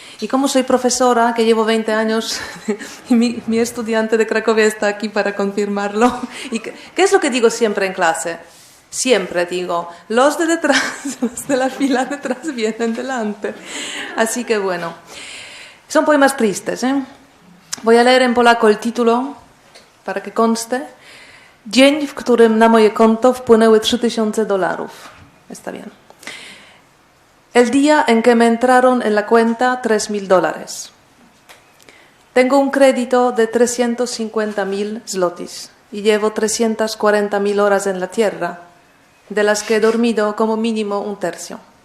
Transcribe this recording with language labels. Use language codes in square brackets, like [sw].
[es] Y como soy profesora, que llevo 20 años, y mi estudiante de Cracovia está aquí para confirmarlo. ¿Y qué es lo que digo siempre en clase? Siempre digo, los de detrás, los de la fila detrás vienen delante. Así que bueno, son poemas tristes, ¿eh? Voy a leer en polaco el título, para que conste. [pl] Dzień, w którym na moje konto wpłynęły $3000. [es] Está bien. El día en que me entraron en la cuenta $3000. Tengo un crédito de 350.000 zlotys y llevo 340.000 horas en la tierra, de las que he dormido como mínimo un tercio.